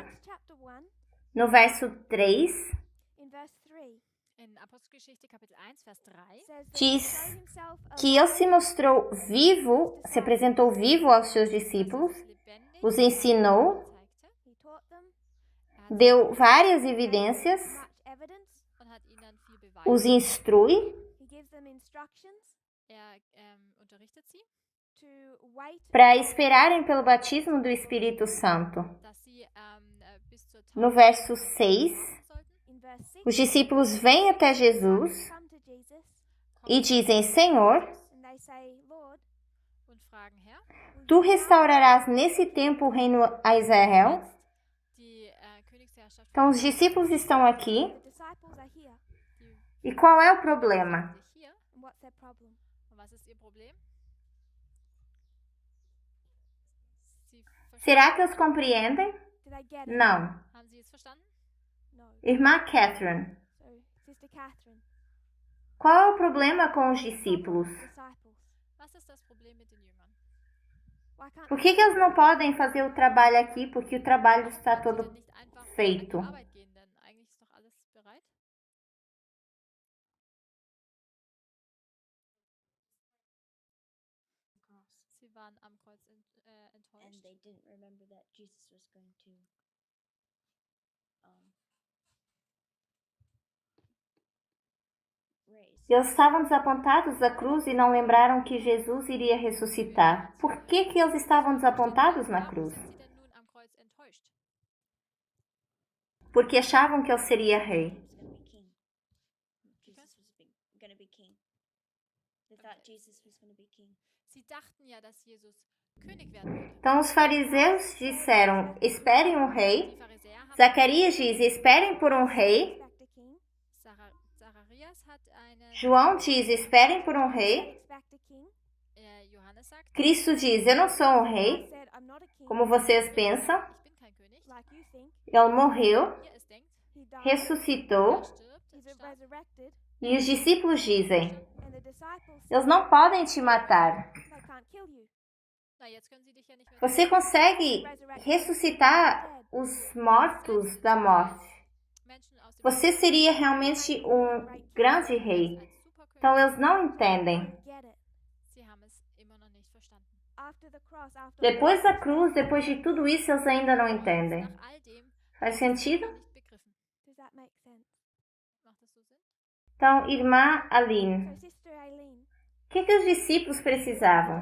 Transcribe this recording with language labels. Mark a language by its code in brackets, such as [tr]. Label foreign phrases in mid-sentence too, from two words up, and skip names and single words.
[en] Acts chapter 1 [pt] no verso 3, [en] in verse 3 [de] In Apostelgeschichte Kapitel 1, Vers 3 [en] says that [pt] diz [en] he showed himself [pt] que ele se mostrou vivo, se apresentou vivo aos seus discípulos, [de] lebendig [pt] os ensinou, [de] zeigte, [en] he taught them [pt] deu várias evidências, [en] much evidence, [de] und hat ihnen viel Beweise. [pt] os instrui [en] he gives them instructions [de] Unterrichtet sie, [en] to wait [pt] para esperarem pelo batismo do Espírito Santo. [de] dass sie bis zur [pt] No [de] Taufe [pt] verso 6, [de] sollten. [en] in verse 6 [pt] os discípulos vêm até Jesus [en] come to Jesus [pt] e dizem: Senhor, [en] and they say, Lord, [de] Und fragen, Herr, [pt] tu restaurarás nesse tempo o reino a Israel? [de] die Königsherrschaft [pt] Então, os discípulos estão aqui. [en] the disciples are here [pt] E qual é o problema? [de] sich hier. [en] and what's their problem? [de] Und was ist ihr Problem? Sie [pt] Será que eles compreendem? [en] Do they get it? [pt] Não. [de] Haben Sie es verstanden? [en] No. [pt] Irmã Catherine, [en] So Sister Catherine? [pt] Qual é o problema com os discípulos? [en] Disciples. [de] Was ist das Problem mit den Jüngern? [en] Why can't [pt] Por que eles não podem fazer o trabalho aqui? Porque o trabalho está [de] Können sie [pt] todo [de] denn nicht einfach [pt] feito. [de] an die Arbeit gehen, denn eigentlich ist doch alles bereit? Sie waren am Kreuz [en] And [de] enttäuscht. [en] they didn't remember that Jesus was going to raise. [pt] Eles estavam desapontados da cruz e não lembraram que Jesus iria ressuscitar. Por que eles estavam desapontados na [de] Warum [pt] cruz? [de] sind sie denn nun am Kreuz enttäuscht? [pt] Porque achavam que ele seria rei. [en] Jesus was going to be king. They thought Jesus was going to be king. [de] Sie dachten ja, dass Jesus König werden würde. [pt] Então os fariseus disseram: esperem um rei. [de] Die Pharisäer haben [pt] Zacarias diz: esperem por um rei. [en] expect a king? [de] Zacharias hat einen, [pt] João diz: esperem por um rei. [en] Expect a king? [de] Johannes sagt, [pt] Cristo diz: eu não sou um [en] I [pt] rei, [en] said I'm not a king. [pt] como vocês pensam. [de] ich bin kein König. [en] Like you think. [pt] Ele morreu, [de] Wie ihr es denkt, [en] He died. [pt] ressuscitou. [de] stirbt, [en] He's [de] starb. [en] resurrected. [pt] E os discípulos dizem: [en] And the disciples [pt] eles não podem te matar. [en] they can't kill you. [de] Na, jetzt können sie dich ja nicht mehr [pt] Você consegue ressuscitar os mortos da morte. [de] Menschen aus dem [pt] Você seria realmente um grande rei. [de] als Superkönig. [pt] Então eles não entendem. [en] Get it. [de] Sie haben es immer noch nicht verstanden. [en] After the cross, after [pt] Depois da cruz, depois de tudo isso, eles ainda não entendem. [de] Nach all dem [pt] Faz sentido? [de] nicht begriffen. [en] does that make sense? [de] Macht das so Sinn? [pt] Então, irmã Aline, [en] So Sister Aileen, [pt] o que os discípulos precisavam?